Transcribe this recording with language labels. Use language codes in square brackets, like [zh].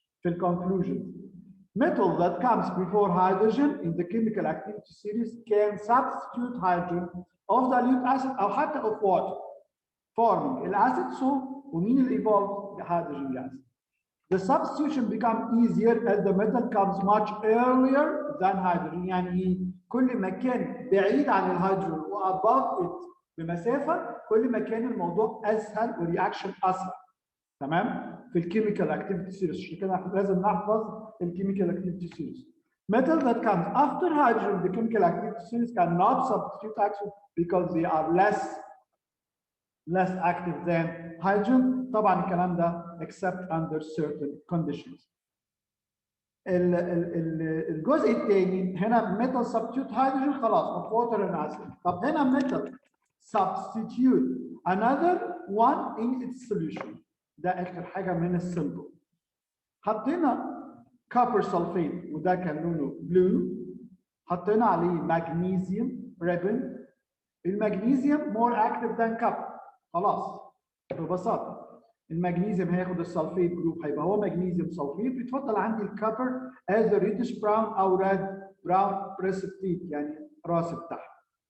[en] في conclusion, metal that comes before hydrogen in the chemical activity series can substitute hydrogen of dilute acid [ar] أو حتى [en] of water, forming الacid so [ar] ومين اللي [en] evolves the hydrogen gas. The substitution becomes easier as the metal comes much earlier than hydrogen. [ar] يعني كل ما كان بعيد عن الهيدروجين و above it بمسافة كل ما كان الموضوع أسهل والرياكشن أسرع. تمام؟ في الكيميكال اكتيفيتي سيريز، عشان كده لازم نحفظ الكيميكال اكتيفيتي سيريز. [en] Metal that comes after hydrogen, the chemical activity series cannot substitute oxygen because they are less active than hydrogen. [ar] طبعا الكلام ده [en] except under certain conditions. [ar] الجزء الثاني هنا metal substitute hydrogen خلاص [en] of water and acid. [ar] طب هنا [en] metal substitute another one in its solution. [ar] ده اخر حاجه من السيمبل. حطينا copper sulfate وده كان لونه blue. حطينا عليه magnesium ribbon. المغنيسيوم more active than copper. خلاص ببساطه المغنيسيوم هياخد السلفيت جروب هيبقى هو مغنيسيوم سلفيت. بيتفضل عندي الكوبر [en] as the reddish brown [ar] او red brown precipitate يعني راس بتاعها.